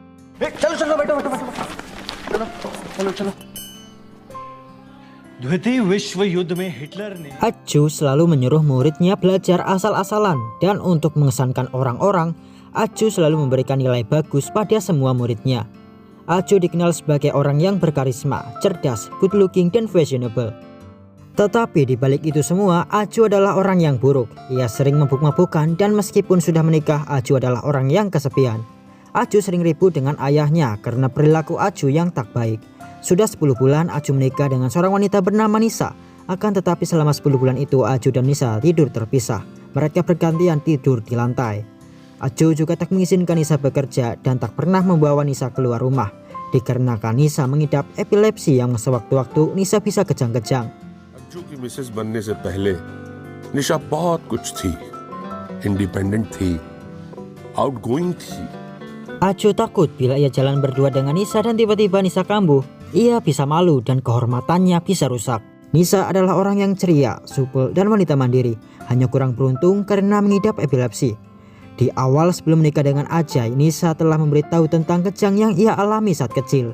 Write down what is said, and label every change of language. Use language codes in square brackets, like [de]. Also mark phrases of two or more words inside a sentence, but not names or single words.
[id] Aju selalu menyuruh muridnya belajar asal-asalan dan untuk mengesankan orang-orang, Aju selalu memberikan nilai bagus pada semua muridnya. Aju dikenal sebagai orang yang berkarisma, cerdas, [en] good looking, [id] dan fashionable. Tetapi di balik itu semua, Aju adalah orang yang buruk. Ia sering mabuk-mabukan dan meskipun sudah menikah, Aju adalah orang yang kesepian. Aju sering ribut dengan ayahnya karena perilaku Aju yang tak baik. Sudah 10 bulan Aju menikah dengan seorang wanita bernama Nisa. Akan tetapi selama 10 bulan itu Aju dan Nisa tidur terpisah. Mereka bergantian tidur di lantai. Aju juga tak mengizinkan Nisa bekerja dan tak pernah membawa Nisa keluar rumah. Dikarenakan Nisa mengidap epilepsi yang sewaktu-waktu Nisa bisa kejang-kejang. [hi] Aju की मिसेस बनने से पहले निशा बहुत कुछ थी, इंडिपेंडेंट थी, आउटगोइंग थी. [id] Aju takut bila ia jalan berdua dengan Nisa dan tiba-tiba Nisa kambuh. Ia bisa malu dan kehormatannya bisa rusak. Nisa adalah orang yang ceria, supel, dan wanita mandiri. Hanya kurang beruntung karena mengidap epilepsi. Di awal sebelum menikah dengan Ajay, Nisa telah memberitahu tentang kejang yang ia alami saat kecil.